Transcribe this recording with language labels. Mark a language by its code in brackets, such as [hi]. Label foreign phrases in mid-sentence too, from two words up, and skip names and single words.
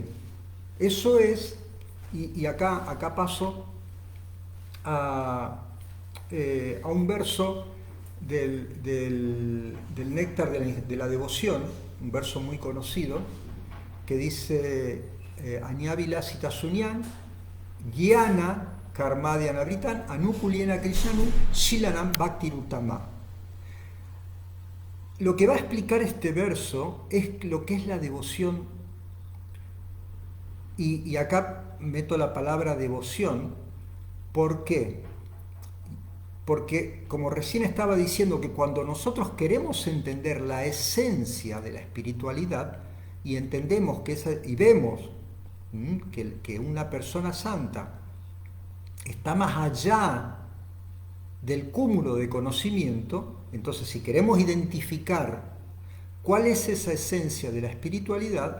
[es] Eso es, y acá paso a un verso del Néctar de la Devoción, un verso muy conocido, que dice... [sa] Añávila Citasunyan, Gyana Karmadhyana Britan, Anukuliena Krishnanu, Shilanam Bhaktirutama. [es] Lo que va a explicar este verso es lo que es la devoción, y acá meto la palabra devoción. ¿Por qué? Porque, como recién estaba diciendo, que cuando nosotros queremos entender la esencia de la espiritualidad y entendemos y vemos que una persona santa está más allá del cúmulo de conocimiento, entonces si queremos identificar ¿Cuál es esa esencia de la espiritualidad?